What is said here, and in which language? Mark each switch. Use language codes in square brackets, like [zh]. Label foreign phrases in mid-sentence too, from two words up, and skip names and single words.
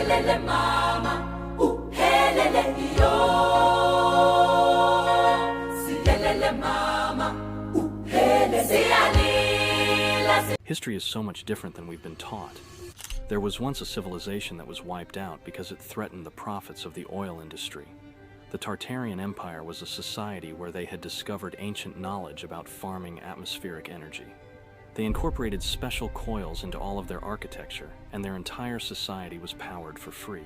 [en] Sielele mama, uhelele iyo. Sielele mama, uhelele sialila. History is so much different than we've been taught. There was once a civilization that was wiped out because it threatened the profits of the oil industry. The Tartarian Empire was a society where they had discovered ancient knowledge about farming atmospheric energy. They incorporated special coils into all of their architecture, and their entire society was powered for free.